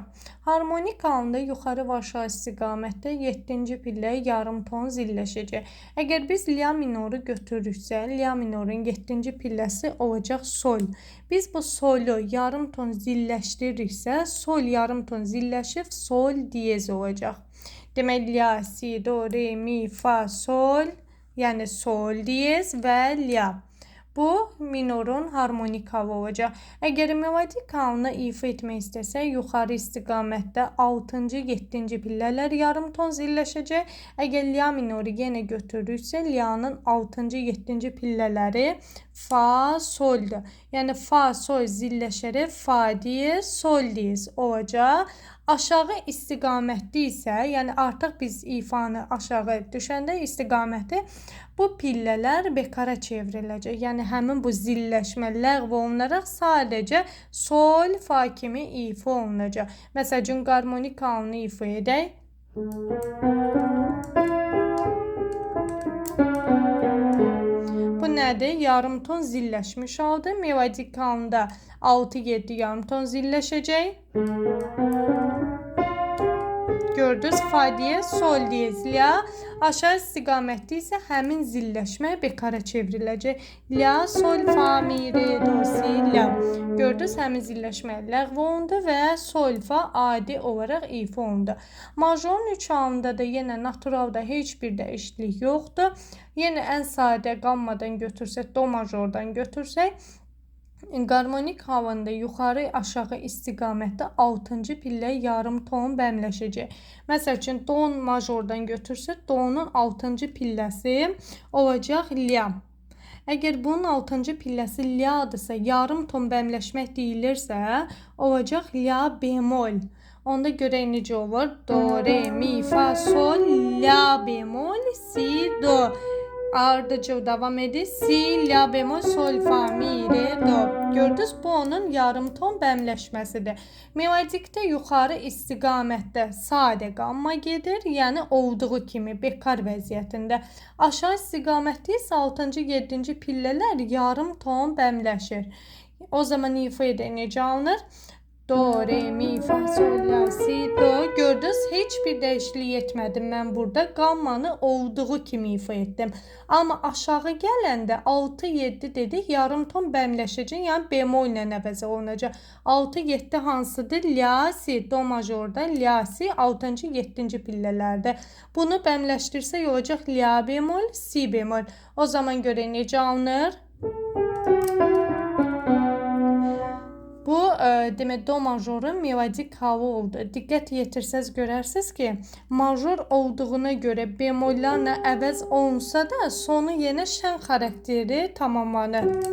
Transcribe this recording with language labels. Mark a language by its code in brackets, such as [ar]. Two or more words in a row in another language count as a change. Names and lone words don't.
[az] Harmonik halında yuxarı və aşağı istiqamətdə 7-ci pillə yarım ton zilləşəcək. Əgər biz lia minoru götürürüksə, lia minorun 7-ci pilləsi olacaq sol. Biz bu solu yarım ton zilləşdiririksə, sol yarım ton zilləşib sol diyez olacaq. Demək, lia, si, do, re, mi, fa, sol, yəni sol diyez və lia. Bu minorun harmonik halı olacaq. Əgər melodik halını ifa etmək istəsək, yuxarı istiqamətdə 6-cı, 7-ci pillələr yarım ton zilləşəcək. Əgər lia minoru yenə götürürüksə, lianın 6-cı, 7-ci pillələri fa, soldur. Yəni fa, sol zilləşərək fa diyez, sol diyez olacaq. Aşağı istiqamətli isə, yəni artıq biz ifanı aşağı düşəndə istiqaməti bu pillələr bekara çevriləcək. Yəni həmin bu zilləşmə ləğv olunaraq sadəcə sol, fa kimi ifa olunacaq. Məsəl üçün, harmonik halını ifa edək. Bu nədir? Yarım ton zilləşmiş haldır. Melodik halında 6-7 yarım ton zilləşəcək. Gördünüz, fa diyez, sol diyez, lia. Aşağı istiqamətli isə həmin zilləşmə bekara çevriləcək. Lia, sol, fa, mi, re, do, si, lia. Gördünüz, həmin zilləşmə ləğv olundu və sol, fa adi olaraq ifa olundu. Majorun 3 halında da yenə naturalda heç bir dəyişiklik yoxdur. Yenə ən sadə qammadan götürsək, do majordan götürsək, harmonik halında yuxarı aşağı istiqamətdə 6-cı pillə yarım ton bəmləşəcək. Məsəl üçün, do majordan götürsək, do'nun 6-cı pilləsi olacaq lia. Əgər bunun 6-cı pilləsi lia'dırsa, yarım ton bəmləşmək deyilirsə, olacaq lia bemol. Onda görək necə olur. Do, re, mi, fa, sol, la bemol, si, do. Ardıcıl davam edir. Si, la bemol, sol, fa, mi, re, do. Gördünüz, bu onun yarım ton bəmləşməsidir. Melodikdə yuxarı istiqamətdə sadə qamma gedir, yəni olduğu kimi bekar vəziyyətində. Aşağı istiqamətdə isə 6-cı, 7-ci pillələr yarım ton bəmləşir. O zaman ifa edək necə alınır? Do, re, mi, fa, sol, la, si, do. Gördünüz, heç bir dəyişiklik etmədim mən burada. Qammanı olduğu kimi ifa etdim. Amma aşağı gələndə 6-7 dedik, yarım ton bəmləşəcək, yəni bemol ilə əvəz olunacaq. 6-7 hansıdır? La, si, do majorda, la, si, 6-cı, 7-ci pillələrdə. Bunu bəmləşdirsək olacaq la bemol, si bemol. O zaman görək necə alınır? Bu, demək, do majorun melodik halı oldu. Diqqət yetirsəz görərsiniz ki, major olduğuna görə bemollarla əvəz olunsa da, sonu yenə şən xarakteri tamamlanır.